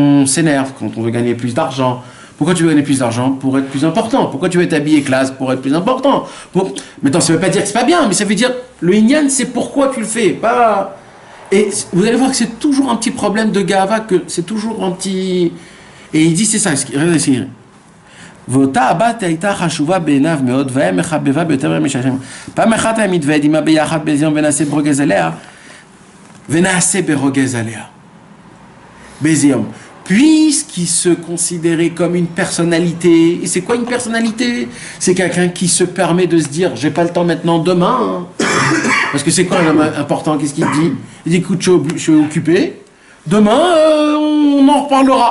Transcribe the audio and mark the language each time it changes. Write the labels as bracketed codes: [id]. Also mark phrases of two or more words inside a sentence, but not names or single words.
[fr] Quand on s'énerve, quand on veut gagner plus d'argent, Pourquoi tu veux gagner plus d'argent? Pour être plus important. Pourquoi tu veux t'habiller classe? Pour être plus important. Maintenant, ça ne veut pas dire que c'est pas bien, mais ça veut dire, le inyan, c'est pourquoi tu le fais. Pas... Et vous allez voir que c'est toujours un petit problème de gava, que c'est toujours un petit... Et il dit, c'est ça, regardez ce qu'il dit. [he] ואותה הבת הייתה חשובה בעיניו מאוד, והיה מחבבה ביותר משלכם. פעם אחת היה מתוועד עמה ביחד באיזה יום ונעשה ברוגז עליה, ונעשה ברוגז עליה. באיזה יום. [fr] Puisqu'il se considérait comme une personnalité, et c'est quoi une personnalité? C'est quelqu'un qui se permet de se dire, j'ai pas le temps maintenant, demain. Parce que c'est quoi un homme important? Qu'est-ce qu'il dit? Il dit, écoute, je suis occupé. Demain, on en reparlera.